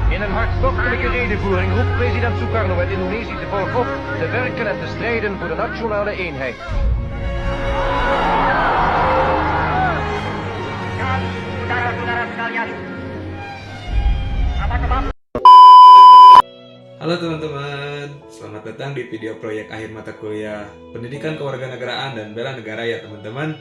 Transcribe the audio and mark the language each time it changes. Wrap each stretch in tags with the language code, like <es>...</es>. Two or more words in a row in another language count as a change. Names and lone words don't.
<nl>In een hartstochtelijke redenvoering roept president Sukarno het Indonesische volk op te werken en te strijden voor de nationale eenheid.</nl> <id>Saudara-saudara sekalian, apa sebab? Halo teman-teman, selamat datang di video proyek akhir mata kuliah Pendidikan Kewarganegaraan dan Bela Negara ya teman-teman.</id>